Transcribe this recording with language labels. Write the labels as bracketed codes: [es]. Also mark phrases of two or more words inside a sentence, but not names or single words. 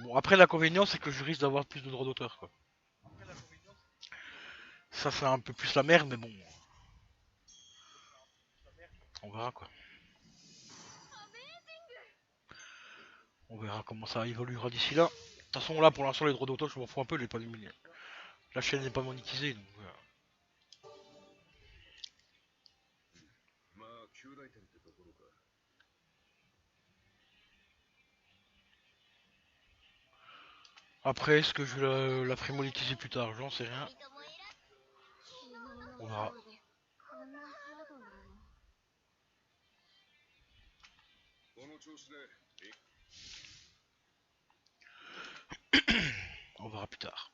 [fr] Bon, après l'inconvénient c'est que je risque d'avoir plus de droits d'auteur, quoi. Ça c'est un peu plus la merde, mais bon, on verra quoi. On verra comment ça évoluera d'ici là. De toute façon là pour l'instant les droits d'auteur je m'en fous un peu, la chaîne n'est pas monétisée, donc [ja] まあ、旧大点ってところか。 [fr] Après est-ce que je vais la ferai monétiser plus tard, j'en sais rien. On verra. On verra plus tard.